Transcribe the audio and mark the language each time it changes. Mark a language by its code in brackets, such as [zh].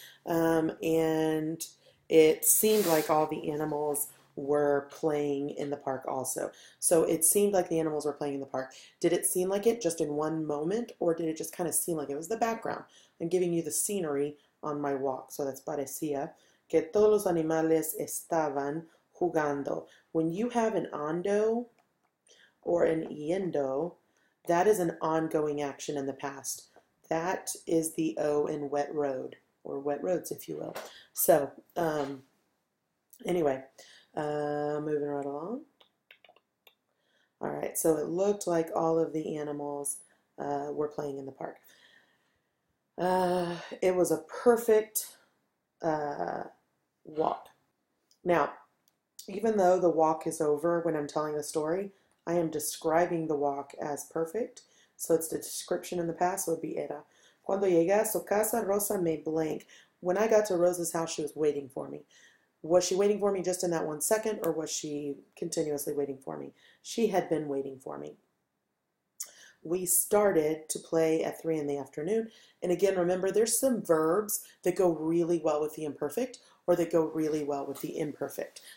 [en] And it seemed like all the animals were playing in the park also. So it seemed like the animals were playing in the park. Did it seem like it just in one moment or did it just kind of seem like it was the background? I'm giving you the scenery on my walk. So that's [es] parecía que todos los animales estaban jugando. [en] When you have an ando or an yendo, that is an ongoing action in the past. That is the O in wet road, or wet roads, if you will. So, anyway, moving right along. All right, so it looked like all of the animals were playing in the park. It was a perfect walk. Now, even though the walk is over when I'm telling the story, I am describing the walk as perfect. So it's the description in the past, so it would be era. [es] Cuando llegué a su casa, Rosa me blank. [en] When I got to Rosa's house, she was waiting for me. Was she waiting for me just in that 1 second, or was she continuously waiting for me? She had been waiting for me. We started to play at 3 in the afternoon. And again, remember, there's some verbs that go really well with the imperfect or that go really well with the imperfect.